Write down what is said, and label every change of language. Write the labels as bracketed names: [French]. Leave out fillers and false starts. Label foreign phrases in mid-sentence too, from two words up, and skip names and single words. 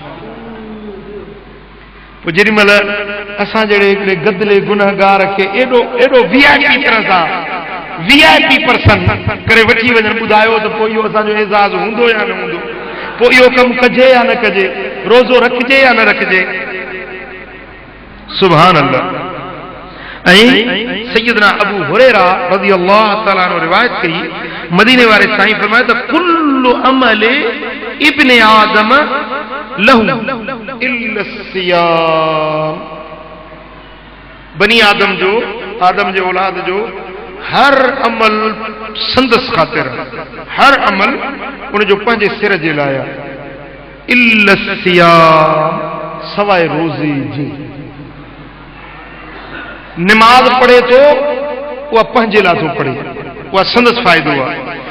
[Sindhi] पोइ जेॾी महिल असां जहिड़े हिकिड़े गदले गुनहगार खे एॾो VIP तरह सां [English] VIP person [Sindhi] करे वठी वञनि, ॿुधायो त पोइ इहो असांजो एज़ाज़ हूंदो या न हूंदो, पोइ इहो कमु कजे या न कजे, रोज़ो रखिजे या न रखिजे। [Arabic] سبحان الله. [Sindhi] ऐं सैयदना अबू हुरैरा [Arabic] رضي الله تعالى عنه [Sindhi] रिवायत कई, मदीने वारे साईं फरमाया त [Arabic] كل عمل ابن آدم له إلا الصيام. [Sindhi] बनी आदम जे औलाद जो हर अमल संदस ख़ातिर, हर अमल उनजो पंहिंजे सिर जे लाइ, [Arabic] إلا الصيام [Sindhi] सवाइ रोज़े जी। नमाज पढ़े तो उहा पंहिंजे लाइ थो पढ़े, उहा संदस फ़ाइदो आहे।